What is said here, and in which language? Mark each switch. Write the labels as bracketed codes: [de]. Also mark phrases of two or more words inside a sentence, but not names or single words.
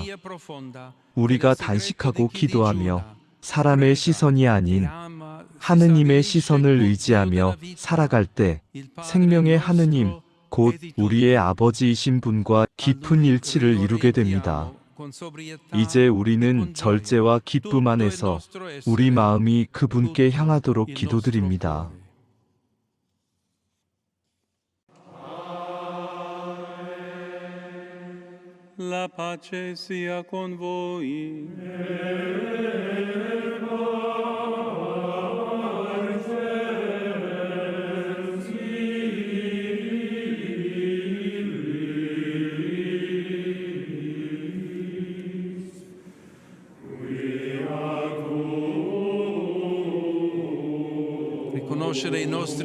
[ko] 우리가 단식하고 기도하며 사람의 시선이 아닌 하느님의 시선을 의지하며 살아갈 때 생명의 하느님, 곧 우리의 아버지이신 분과 깊은 일치를 이루게 됩니다. 이제 우리는 절제와 기쁨 안에서 우리 마음이 그분께 향하도록 기도드립니다. [it] La pace sia con voi. Riconoscere i nostri